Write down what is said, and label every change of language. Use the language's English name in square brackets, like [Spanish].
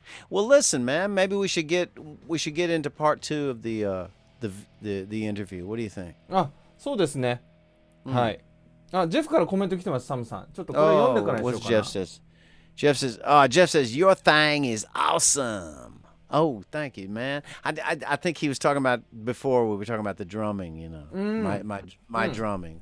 [English] Well, listen, man, maybe we should get into part 2 of the interview. What do you think? [Japanese] そうですね。はい。ジェフからコメント来てます、サムさん。ちょっとこれ読んでからにしようかな。 [English] Jeff says, your thing is awesome. Oh, thank you, man. I think he was talking about before we were talking about the drumming, my drumming.